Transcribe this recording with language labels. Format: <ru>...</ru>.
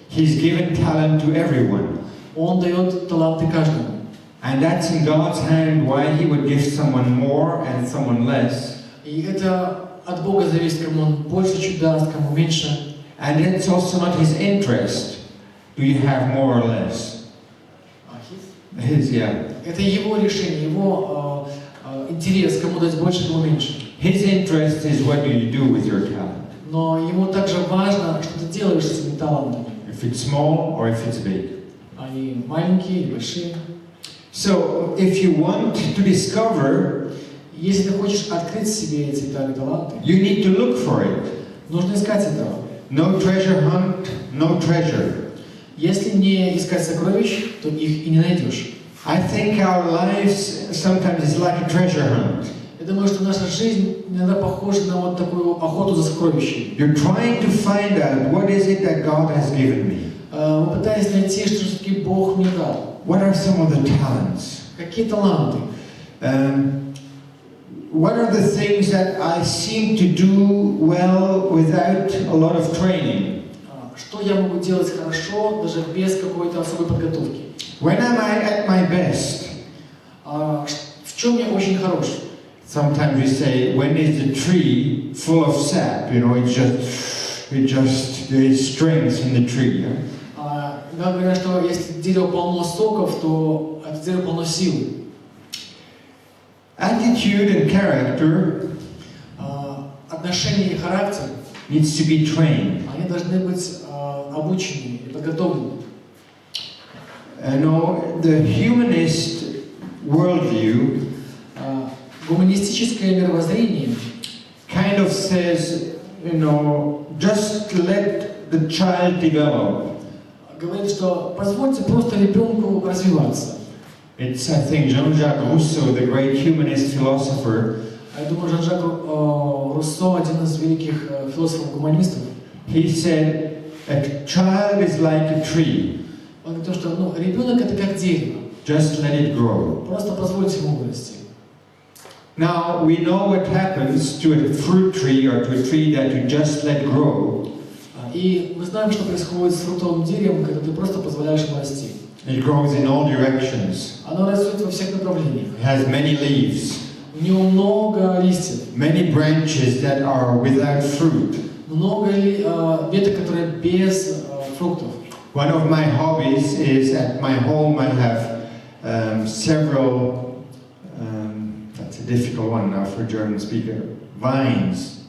<en>He's given talent to everyone.</en> <ru>Он дает таланты каждому.</ru> <en>And that's in God's hand why He would give someone more and someone less.</en> <ru>И это от Бога зависит, кому Он больше чуть даст, кому меньше.</ru> <en>And it's also not His interest. Do you have more or less? His, yeah.</en> <ru>Это Его решение, Его интерес, кому дать больше, кому меньше.</ru> <en>His interest is what do you do with your talent.</en> <ru>Но ему также важно, что ты делаешь с этими талантами.</ru> <en>if it's small or if it's big.</en> <ru>Они маленькие или большие.</ru> <en>So, if you want to discover,</en> <ru>Если ты хочешь открыть в себе эти таланты,</ru> <en>you need to look for it.</en> <ru>нужно искать этого.</ru> <en>No treasure hunt, no treasure.</en> <ru>Если не искать сокровищ, то их и не найдешь.</ru> <en>I think our lives sometimes is like a treasure hunt.</en> <ru>Я думаю, что наша жизнь иногда похожа на вот такую охоту за сокровищами.</ru> <en>You're trying to find out what is it that God has given me.</en> <ru>Мы пытаемся найти, что все-таки Бог мне дал.</ru> <en>What are some of the talents?</en> <ru>Какие таланты?</ru> <en>What are the things that I seem to do well without a lot of training?</en> <ru>Что я могу делать хорошо, даже без какой-то особой подготовки?</ru> <en>When am I at my best?</en> <ru>В чем я очень хорош?</ru> <en>Sometimes we say, when is the tree full of sap? You know, there's strength in the tree.</en> <ru>Иногда говорят, что если дерево полно соков, то это дерево полно силы.</ru> <en>Attitude and character</en> <ru>Отношения и характер,</ru> <en>needs to be trained.</en> <ru>они должны быть обучены и подготовлены.</ru> <en>No, the humanist worldview</en> <ru>Гуманистическое мировоззрение</ru> <en>kind of says, just let the child develop.</en> <ru>говорит, что позвольте просто ребенку развиваться.</ru> <en>It's, I think, Jean-Jacques Rousseau, the great humanist philosopher.</en> <ru>Я думаю, Жан-Жак Руссо, один из великих философов-гуманистов.</ru> <en>He said, a child is like a tree.</en> <ru>Он говорит, что ребенок это как дерево.</ru> <en>Just let it grow.</en> <ru>Просто позвольте ему вырасти.</ru> <en>Now, we know what happens to a fruit tree or to a tree that you just let grow.</en> <ru>И мы знаем, что происходит с фруктовым деревом, когда ты просто позволяешь ему расти.</ru> <en>It grows in all directions.</en> <ru>Оно растет во всех направлениях.</ru> <en>It has many leaves.</en> <ru>У него много листьев.</ru> <en>Many branches that are without fruit.</en> <ru>Много веток, которые без фруктов.</ru> <en>One of my hobbies is at my home I have several, that's a difficult one now for a German speaker, vines.</en>